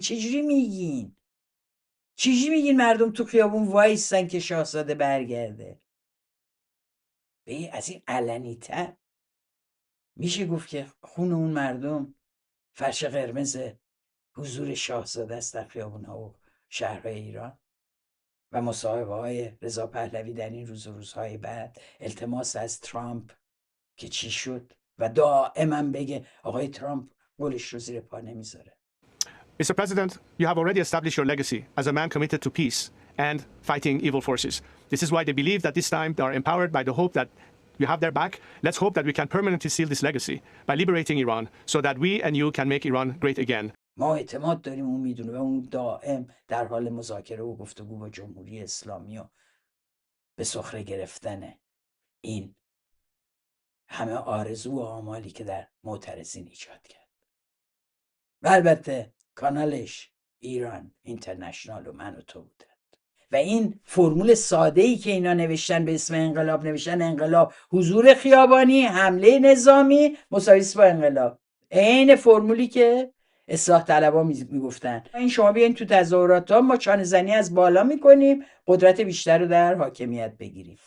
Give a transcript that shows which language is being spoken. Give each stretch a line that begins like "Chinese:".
Persian: چجوری میگین؟ چجوری میگین مردم تو خیابون وایسن که شاهزاده برگرده؟ از این علنی تر میشه گفت که خون اون مردم فرش قرمز حضور شاهزاده است در خیابون‌ها و شهرهای ایران؟ و مصاحبه های رضا پهلوی در این روز و روزهای بعد، التماس از ترامپ که چی شد و دائما بگه آقای ترامپ قولش رو زیر پا نمیذاره.
English: Mr. President, you have already established your legacy as a man committed to peace and fighting evil forces. This is why they believe that this time they are empowered by the hope that you have their back. Let's hope that we can permanently seal this legacy by liberating Iran so that we and you can make Iran great again.
Persian: ما اعتماد داریم اون میدونه و اون دائم در حال مذاکره و گفتگو با جمهوری اسلامی و به سخره گرفتن این همه آرزو و آمالی که در معترضین ایجاد کرد. و البته کانالش ایران اینترنشنال و من و تو بودند و این فرمول ساده‌ای که اینا نوشتن به اسم انقلاب، نوشتن انقلاب حضور خیابانی، حمله نظامی مساوی با انقلاب، عین فرمولی که اصلاح طلبا میگفتن این شما بیاین تو تظاهرات ها ما چانه زنی از بالا میکنیم قدرت بیشتر رو در حاکمیت بگیریم.